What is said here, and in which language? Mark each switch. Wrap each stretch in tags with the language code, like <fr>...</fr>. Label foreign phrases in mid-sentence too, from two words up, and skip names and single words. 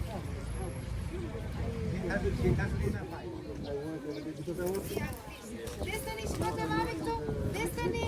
<en>It has been a fight. Destiny,</en> <sq>shkote mami këtu? Destiny?</sq>